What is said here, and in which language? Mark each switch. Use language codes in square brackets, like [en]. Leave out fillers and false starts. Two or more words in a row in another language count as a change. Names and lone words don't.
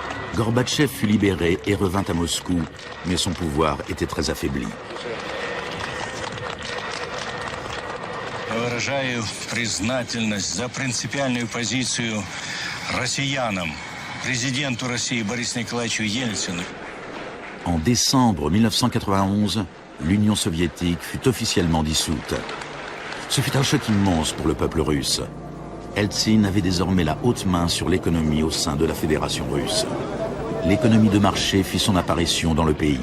[fr] Gorbatchev fut libéré et revint à Moscou, mais son pouvoir était très affaibli. [ru] Выражаю признательность за принципиальную позицию россиянам, президенту России Борису Николаевичу Ельцину. [fr] En décembre 1991, l'Union soviétique fut officiellement dissoute. Ce fut un choc immense pour le peuple russe. Eltsine avait désormais la haute main sur l'économie au sein de la Fédération russe. L'économie de marché fit son apparition dans le pays.